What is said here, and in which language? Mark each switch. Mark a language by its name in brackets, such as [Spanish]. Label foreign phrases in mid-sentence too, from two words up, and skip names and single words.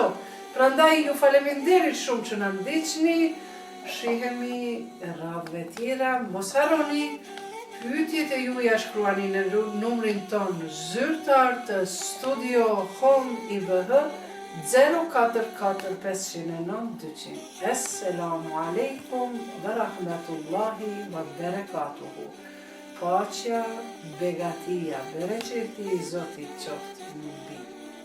[Albanian] Prandaj ju faleminderit shumë që na ndiqni. Shihemi radhëve tjera, mos harroni pyetjet e juaja shkruani në numrin ton zyrtar të Studio Home IBH 044 509 200. [Arabic] السلام عليكم ورحمة الله وبركاته. [Albanian] Paqja, begatia, bereqeti i Zotit qoftë mbi.